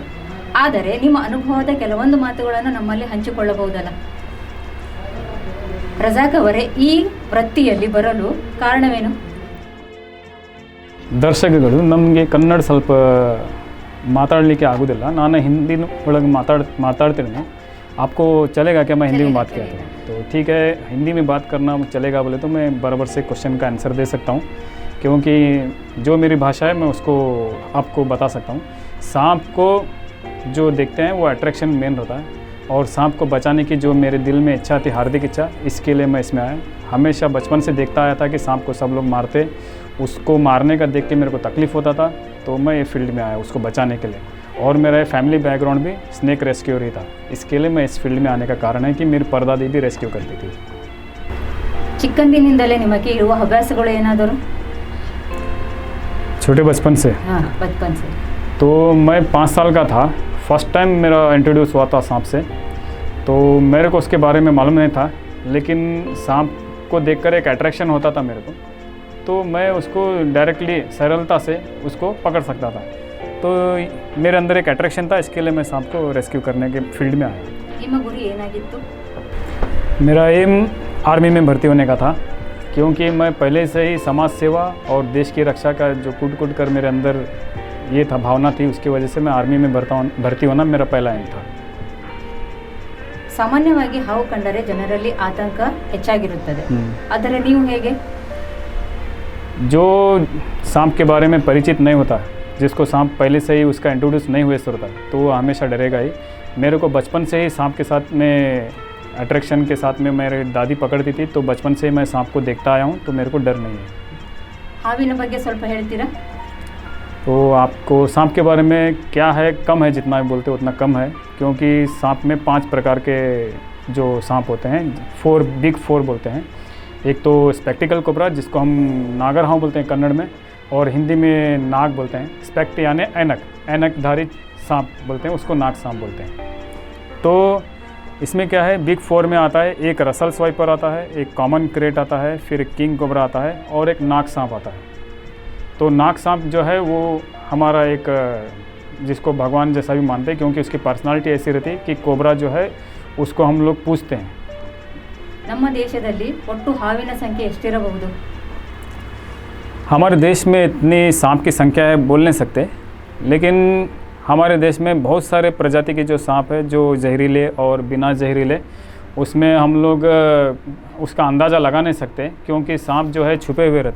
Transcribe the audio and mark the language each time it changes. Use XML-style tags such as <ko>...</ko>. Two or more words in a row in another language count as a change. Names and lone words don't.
<kn>ಆದರೆ ನಿಮ್ಮ ಅನುಭವದ ಕೆಲವೊಂದು ಮಾತುಗಳನ್ನು ನಮ್ಮಲ್ಲಿ ಹಂಚಿಕೊಳ್ಳಬಹುದಲ್ಲ? ರಜಾಕ್ ಅವರೇ, ಈ ವೃತ್ತಿಯಲ್ಲಿ ಬರಲು ಕಾರಣವೇನು? ದರ್ಶಕಗಳು ನಮಗೆ ಕನ್ನಡ ಸ್ವಲ್ಪ ಮಾತಾಡಲಿಕ್ಕೆ ಆಗೋದಿಲ್ಲ. ನಾನು ಹಿಂದಿ ಒಳಗೆ ಮಾತಾಡ್ತೀನಿ.</kn> <hi>आपको चलेगा क्या मैं हिंदी में बात किया था? तो ठीक है, हिंदी में बात करना चलेगा बोले तो मैं बराबर से क्वेश्चन का आंसर दे सकता हूँ, क्योंकि जो मेरी भाषा है मैं उसको आपको बता सकता हूँ. सांप को जो देखते हैं वो अट्रैक्शन मेन रहता है, और सांप को बचाने की जो मेरे दिल में इच्छा थी, हार्दिक इच्छा, इसके लिए मैं इसमें आया. हमेशा बचपन से देखता आया था कि सांप को सब लोग मारते, उसको मारने का देख के मेरे को तकलीफ़ होता था, तो मैं ये फील्ड में आया उसको बचाने के लिए. और मेरा</hi> <en>family background</en> <hi>भी</hi> <en>snake rescuer</en> <hi>ही था. इसके लिए मैं इस फील्ड में आने का कारण है कि मेरी परदादी भी रेस्क्यू करती थी.</hi> <kn>ಚಿಕ್ಕಂದಿನಿಂದಲೇ ನಿಮಗೆ ಇರುವ ಹವ್ಯಾಸಗಳು ಏನಾದರೂ?</kn> <hi>छोटे बचपन से? हाँ, बचपन से. तो मैं 5 साल का था,</hi> <en>first time</en> <hi>मेरा इंट्रोड्यूस हुआ था सांप से. तो मेरे को उसके बारे में मालूम नहीं था, लेकिन सांप को देखकर एक अट्रैक्शन होता था मेरे को, तो मैं उसको डायरेक्टली सरलता से उसको पकड़ सकता था. तो मेरे अंदर एक अट्रैक्शन था, इसके लिए मैं सांप को रेस्क्यू करने के फील्ड में आया.</hi> <kn>ನಿಮ್ಮ ಗುರಿ ಏನಾಗಿತ್ತು?</kn> <hi>मेरा एम आर्मी में भर्ती होने का था, क्योंकि मैं पहले से ही समाज सेवा और देश की रक्षा का जो कूट कर मेरे अंदर ये था, भावना थी, उसकी वजह से मैं आर्मी में भर्ती होना मेरा पहला एम था.</hi> <kn>ಸಾಮಾನ್ಯವಾಗಿ ಹಾವು ಕಂಡರೆ ಜನರಲ್ಲಿ ಆತಂಕ ಹೆಚ್ಚಾಗಿರುತ್ತದೆ, ಆದರೆ ನೀವು ಹೇಗೆ?</kn> <hi>जो सांप के बारे में परिचित नहीं होता, जिसको सांप पहले से ही उसका इंट्रोड्यूस नहीं हुए होता, तो वो हमेशा डरेगा ही. मेरे को बचपन से ही सांप के साथ में अट्रैक्शन के साथ में मेरी दादी पकड़ती थी, तो बचपन से ही मैं सांप को देखता आया हूँ, तो मेरे को डर नहीं है.</hi> <kn>ಹಾವಿನ ಬಗ್ಗೆ ಸ್ವಲ್ಪ ಹೇಳ್ತೀರಾ?</kn> <hi>तो आपको सांप के बारे में क्या है, कम है, जितना भी बोलते उतना कम है, क्योंकि सांप में 5 प्रकार के जो सांप होते हैं, 4 बिग 4 बोलते हैं. एक तो</hi> <en>spectacled cobra,</en> <hi>जिसको हम</hi> <kn>ನಾಗರ ಹಾವು</kn> <hi>बोलते हैं कन्नड़ में, और हिंदी में नाग बोलते हैं. स्पेक्ट यानी ऐनकधारी सांप बोलते हैं, उसको नाग सांप बोलते हैं. तो इसमें क्या है, बिग 4 में आता है, एक</hi> <en>Russell's viper</en> <hi>आता है, एक</hi> <en>common krait</en> <hi>आता है, फिर</hi> <en>king cobra</en> <hi>आता है, और एक नाग सांप आता है. तो नाग सांप जो है वो हमारा एक, जिसको भगवान जैसा भी मानते हैं, क्योंकि उसकी पर्सनालिटी ऐसी रहती है कि कोबरा जो है उसको हम लोग पूजते हैं.</hi> <kn>ನಮ್ಮ ದೇಶದಲ್ಲಿ ಒಟ್ಟು ಹಾವಿನ ಸಂಖ್ಯೆ ಎಷ್ಟಿರಬಹುದು?</kn> <hi>हमारे देश में इतनी सांप की संख्या है बोल नहीं सकते, लेकिन हमारे देश में बहुत सारे प्रजाति के जो सांप है, जो जहरीले और बिना जहरीले, उसमें हम लोग उसका अंदाज़ा लगा नहीं सकते, क्योंकि सांप जो है छुपे हुए रहते.</hi>